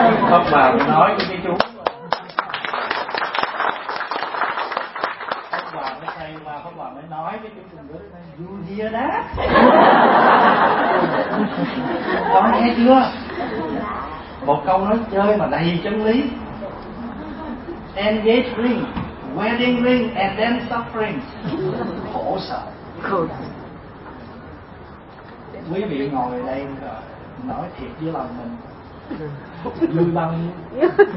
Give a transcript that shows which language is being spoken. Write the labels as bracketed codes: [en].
[vi] Pháp Hòa nói với cái chú Pháp Hòa mới thay mà Pháp Hòa mới nói với chú [en] you hear that? [vi] Có nghe chưa? Một câu nói chơi mà đầy chân lý. [en] Engage ring, wedding ring and then suffering. [vi] Khổ sở. Quý vị ngồi đây nói thiệt với lòng mình vui bao nhiêu.